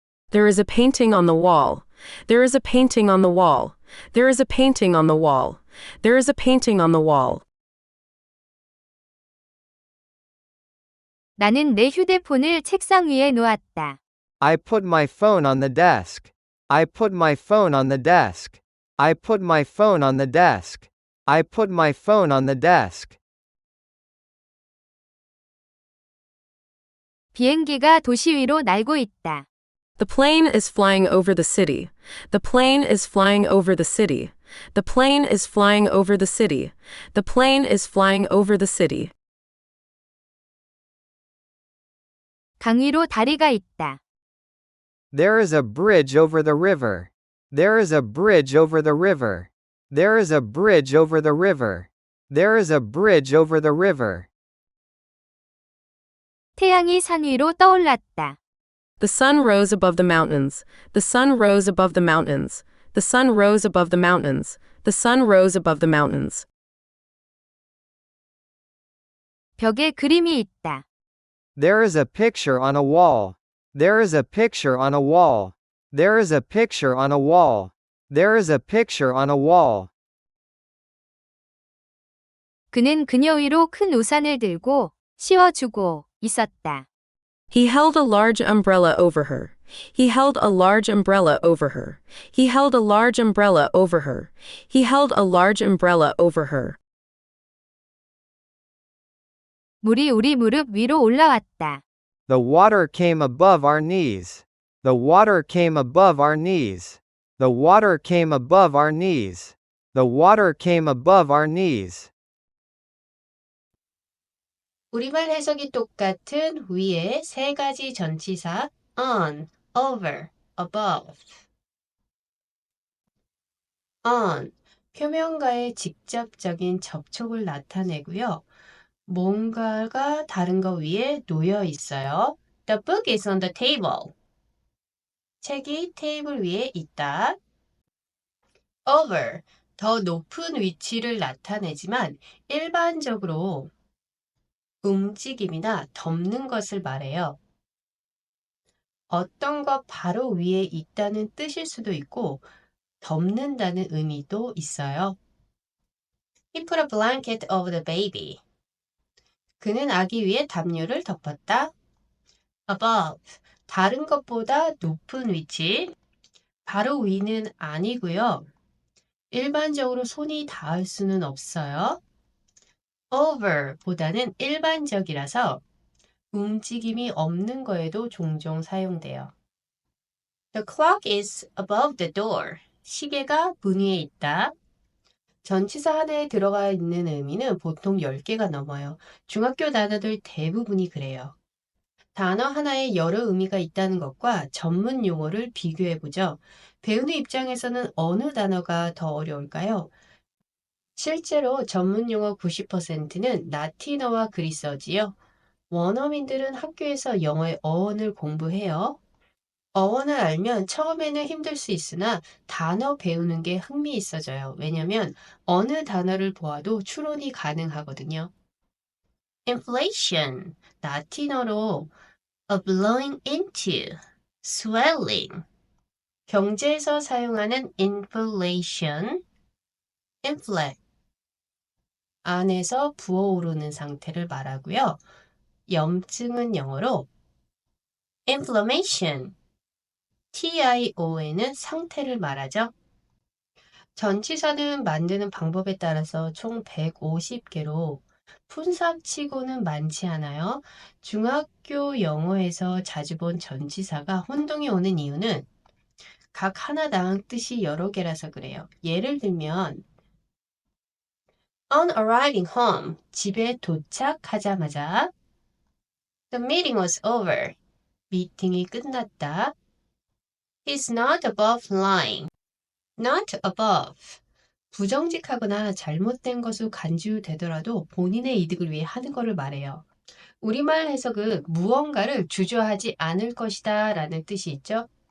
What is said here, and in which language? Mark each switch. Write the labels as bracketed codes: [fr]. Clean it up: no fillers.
[en] There is a painting on the wall. There is a painting on the wall. There is a painting on the wall. There is a painting on the wall. [ko] 나는 내 휴대폰을 책상 위에 놓았다. [en] I put my phone on the desk. I put my phone on the desk. I put my phone on the desk. I put my phone on the desk. [ko] 비행기가 도시 위로 날고 있다. [en] The plane is flying over the city. The plane is flying over the city. The plane is flying over the city. The plane is flying over the city. [ko] 강 위로 다리가 있다. [en] There is a bridge over the river. There is a bridge over the river. There is a bridge over the river. There is a bridge over the river. [ko] 태양이 산 위로 떠올랐다. [en] The sun rose above the mountains. The sun rose above the mountains. The sun rose above the mountains. The sun rose above the mountains. [ko] 벽에 그림이 있다. [en] There is a picture on a wall. There is a picture on a wall. There is a picture on a wall. There is a picture on a wall. [ko] 그는 그녀 위로 큰 우산을 들고 씌워주고 있었다. [en] He held a large umbrella over her. He held a large umbrella over her. He held a large umbrella over her. He held a large umbrella over her. [ko] 물이 우리 무릎 위로 올라왔다. [en] The water came above our knees. The water came above our knees. The water came above our knees. The water came above our knees. [ko] 우리말 해석이 똑같은 위에 세 가지 전치사 on, over, above. on, 표면과의 직접적인 접촉을 나타내고요. 뭔가가 다른 거 위에 놓여 있어요. [en] The book is on the table. [ko] 책이 테이블 위에 있다. over, 더 높은 위치를 나타내지만 일반적으로 움직임이나 덮는 것을 말해요. 어떤 것 바로 위에 있다는 뜻일 수도 있고 덮는다는 의미도 있어요. [en] He put a blanket over the baby. [ko] 그는 아기 위에 담요를 덮었다. above, 다른 것보다 높은 위치. 바로 위는 아니고요. 일반적으로 손이 닿을 수는 없어요. over 보다는 일반적이라서 움직임이 없는 거에도 종종 사용돼요. [en] The clock is above the door. [ko] 시계가 문 위에 있다. 전치사 하나에 들어가 있는 의미는 보통 10개가 넘어요. 중학교 단어들 대부분이 그래요. 단어 하나에 여러 의미가 있다는 것과 전문 용어를 비교해보죠. 배우는 입장에서는 어느 단어가 더 어려울까요? 실제로 전문 용어 90%는 라틴어와 그리스어지요. 원어민들은 학교에서 영어의 어원을 공부해요. 어원을 알면 처음에는 힘들 수 있으나 단어 배우는 게 흥미있어져요. 왜냐면 어느 단어를 보아도 추론이 가능하거든요. [en] inflation, 라틴어로 a blowing into, swelling. [ko] 경제에서 사용하는 inflation, inflate, 안에서 부어오르는 상태를 말하고요. 염증은 영어로 inflammation, TION은 상태를 말하죠. 전치사는 만드는 방법에 따라서 총 150개로 푼삽치고는 많지 않아요. 중학교 영어에서 자주 본 전치사가 혼동이 오는 이유는 각 하나당 뜻이 여러 개라서 그래요. [en] 예를 들면 On arriving home, [ko] 집에 도착하자마자 [en] The meeting was over, [ko] 미팅이 끝났다. [en] He's not above lying. Not above. [ko] 부정직하거나 잘못된 것으로 간주되더라도 본인의 이득을 위해 하는 것을 말해요. 우리말 해석은 무언가를 주저하지 않을 것이다 라는 뜻이 있죠.